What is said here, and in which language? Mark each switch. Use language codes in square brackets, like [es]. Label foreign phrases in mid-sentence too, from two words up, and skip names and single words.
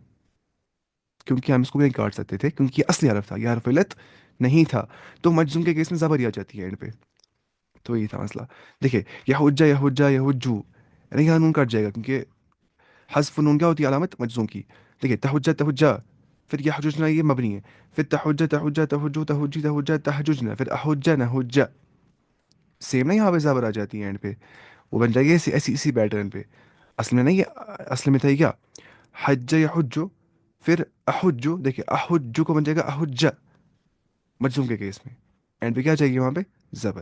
[ur] کیونکہ ہم اس کو نہیں کاٹ سکتے تھے، کیونکہ یہ اصلی حرف تھا، یہ حرف علت نہیں تھا. تو مجزوم کے کیس میں زبر ہی آ جاتی ہے اینڈ پہ. تو یہی تھا مسئلہ. دیکھیے [ar] یحجا یحجا یحجو، [ur] یعنی یہاں نون کٹ جائے گا کیونکہ حذف نون کیا ہوتی ہے؟ علامت مجزوم کی. دیکھیے [ar] تحجا تحجا. [ur] پھر یحججنا یہ مبنی ہے. [ar] پھر تحجا تحجا تحجو تحجی تحجا تحججنا. پھر احجا نحجا. [ur] سیم نا، یہاں پہ زبر آ جاتی ہے اینڈ پہ، وہ بن جائے گی ایسی ایسی اسی پیٹرن پہ. اصل میں نہیں، یہ اصل میں تھا یہ کیا؟ [ar] حج یحجو. [ur] پھر احجو، دیکھیے احجو کو بن جائے گا احجا مجزوم کے کیس میں. اینڈ پہ کیا چاہیے وہاں پہ؟ زبر.